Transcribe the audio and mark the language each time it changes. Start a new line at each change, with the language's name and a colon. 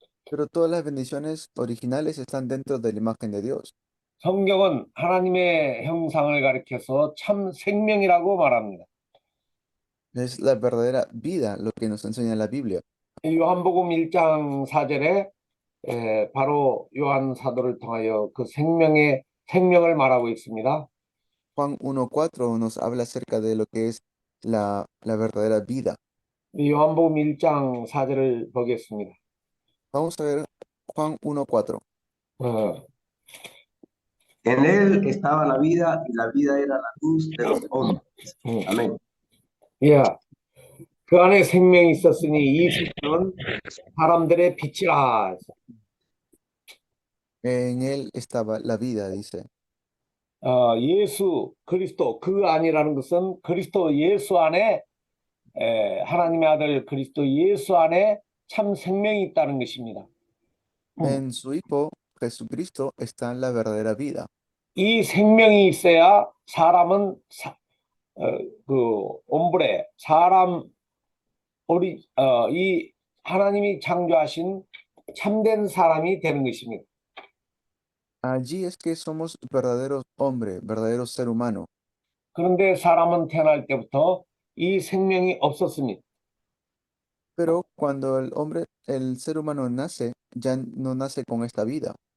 Spanish: Pero todas las bendiciones originales están dentro de la imagen de Dios.
Korean: 성경은 하나님의 형상을 가리켜서 참 생명이라고 말합니다.
Spanish: Es la verdadera vida lo que nos enseña la Biblia.
Korean: 요한복음 1장 4절에 바로 요한 사도를 통하여 그 생명을 말하고 있습니다.
Spanish: Juan 1:4 nos habla acerca de lo que es la verdadera vida.
Korean: 요한복음 1장 4절을 보겠습니다.
Spanish: Vamos a ver Juan 1:4. En él estaba la vida y la vida era la luz de los hombres. Amén.
Korean: 예. 그 안에 생명이 있었으니 이 생명은 사람들의 빛이라.
Spanish: En él estaba la vida, dice.
Korean: 예수 그리스도 그 안이라는 것은 그리스도 예수 안에 하나님의 아들 그리스도 예수 안에 참 생명이 있다는 것입니다.
Spanish: En su Hijo Jesucristo está la verdadera vida.
Korean: 이 생명이 있어야 사람은 그 옴브레 사람 이 하나님이 창조하신 참된 사람이 되는 것입니다.
Spanish: Allí es que somos verdaderos hombres, verdaderos ser humano.
Korean: 그런데 사람은 태어날 때부터 이 생명이 없었습니다.
Spanish: Pero cuando el hombre, el ser humano nace, ya no nace con esta vida.